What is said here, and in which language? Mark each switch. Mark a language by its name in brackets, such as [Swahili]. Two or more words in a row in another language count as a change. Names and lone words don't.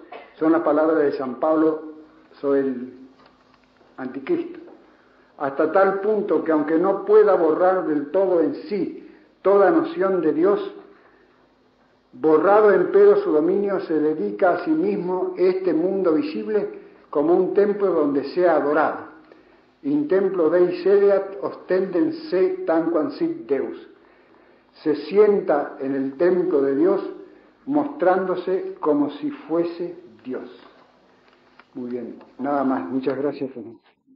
[Spanish] Son las palabras de San Pablo sobre el anticristo. Hasta tal punto que aunque no pueda borrar del todo en sí toda noción de Dios, borrado empero su dominio, se dedica a sí mismo este mundo visible como un templo donde sea adorado. [Latin] In templo Dei sedeat ostenden se tanquam sit Deus. [Spanish] Se sienta en el templo de Dios mostrándose como si fuese Dios. Muy bien, nada más. Muchas gracias, Fernando.